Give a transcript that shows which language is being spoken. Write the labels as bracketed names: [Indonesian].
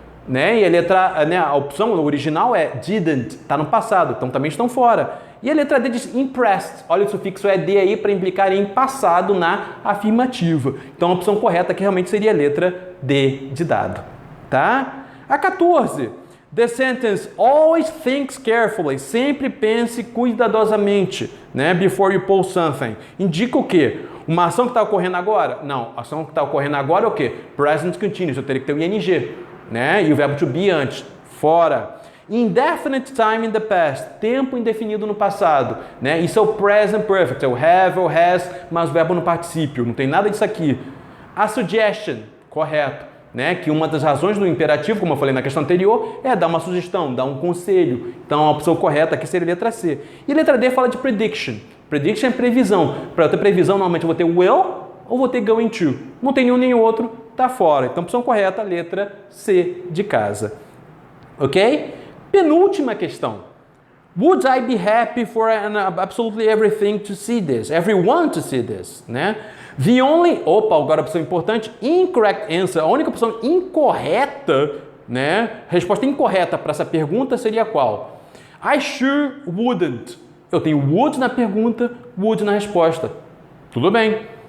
[Portuguese] Né? E a letra, né, a opção original é didn't, está no passado, então também estão fora. E a letra D diz impressed. Olha o sufixo ED aí para implicar em passado na afirmativa. Então a opção correta aqui realmente seria a letra D de dado. Tá? A 14. [English] The sentence always thinks carefully. [Portuguese] Sempre pense cuidadosamente, né? [English] Before you post something. [Portuguese] Indica o quê? Uma ação que está ocorrendo agora? Não, a ação que está ocorrendo agora é o quê? Present continuous, eu teria que ter o ING, né? E o verbo to be antes, fora. [English] Indefinite time in the past, [Portuguese] tempo indefinido no passado, né? Isso é o present perfect, é o have ou has, mas o verbo no particípio, não tem nada disso aqui. A suggestion, correto, né? Que uma das razões do imperativo, como eu falei na questão anterior, é dar uma sugestão, dar um conselho. Então a opção correta aqui seria a letra C. E a letra D fala de prediction. Prediction é previsão. Para eu ter previsão, normalmente eu vou ter will ou vou ter going to. Não tem nenhum nem outro, tá fora. Então, opção correta, letra C de casa. Ok? Penúltima questão. [English] Would I be happy for absolutely everything to see this? Everyone to see this, [Portuguese] né? [English] The only... [Portuguese] Opa, agora a opção importante. [English] Incorrect answer. [Portuguese] A única opção incorreta, né? Resposta incorreta para essa pergunta seria qual? [English] I sure wouldn't. [Portuguese] Eu tenho would na pergunta, would na resposta. Tudo bem.